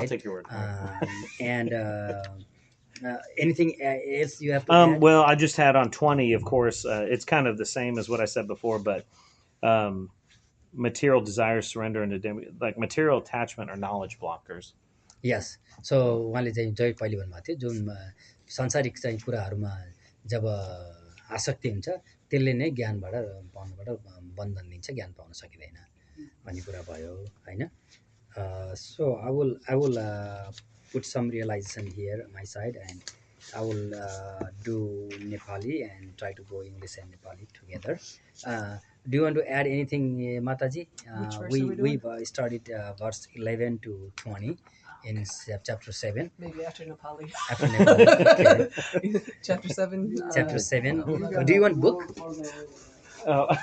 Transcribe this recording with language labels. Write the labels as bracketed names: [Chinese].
[English] I'll take your word for it. And anything else you have to add? Well, I just had on 20, of course. It's kind of the same as what I said before, but material desires, surrender, and like material attachment are knowledge blockers. Yes. [Nepali] So उहाँले चाहिँ जय पहिले भन्नुभएको थियो जुन सांसारिक चाहिँ कुराहरूमा जब आसक्ति हुन्छ त्यसले नै ज्ञानबाट पाउनबाट बन्धन दिन्छ ज्ञान पाउन सकिँदैन भन्ने कुरा भयो हैन [English] so I will put some realization here on my side and I will do Nepali and try to go English and Nepali together. Do you want to add anything, Mataji? Which verse We are we doing? we've started verse 11 to 20 in chapter 7. Maybe after Nepali. After Nepali, okay. Chapter 7. Chapter 7. Do you want book? Oh.